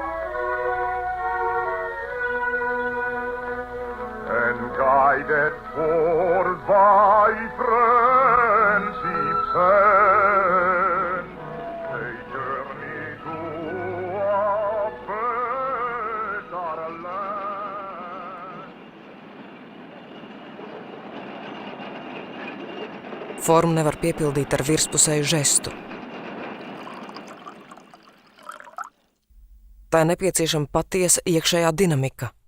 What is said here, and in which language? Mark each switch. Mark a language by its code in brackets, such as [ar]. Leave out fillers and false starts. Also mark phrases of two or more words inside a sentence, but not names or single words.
[en] And guided forth by friendship's hand, they journey to a better land. [lv] Formu nevar piepildīt ar virspusēju žestu. Tā ir nepieciešama patiesa iekšējā dinamika.